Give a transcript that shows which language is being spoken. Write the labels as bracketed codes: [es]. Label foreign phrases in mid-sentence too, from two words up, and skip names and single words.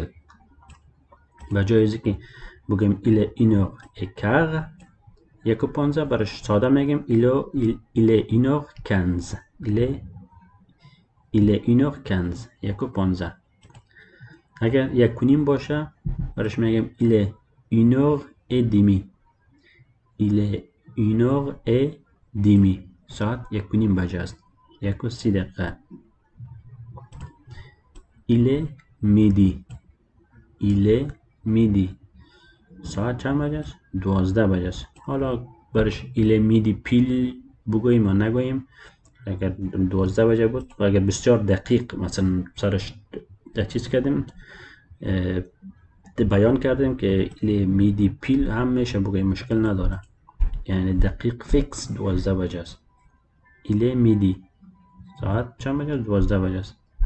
[fa] و جای از که بگیم [fr] il est 1h15 [fa] 1:15 برش ساده میگیم [fr] il est 1h15 il est 1h15 [fa] 1:15. اگر 1:30 باشه برش میگیم [fr] il est 1h30 il est 1h30 [fa] ساعت 1:30 بجه است 1:30 دقیقه. [fr] il est midi il est midi [fa] ساعت چند بجه است؟ 12 بجه است. حالا برش [fr] il est midi [fa] پیل بگوییم یا نگوییم اگر 12 بجه بود و اگر بسیار دقیق مثلا سرش چیز کردیم بیان کردیم که [fr] midi pile [fa] هم میشه بگویم، مشکل نداره. یعنی دقیق فیکس 12 بجه است. [fr] il est midi [fa] ساعت چند بجه؟ 12 بجه است.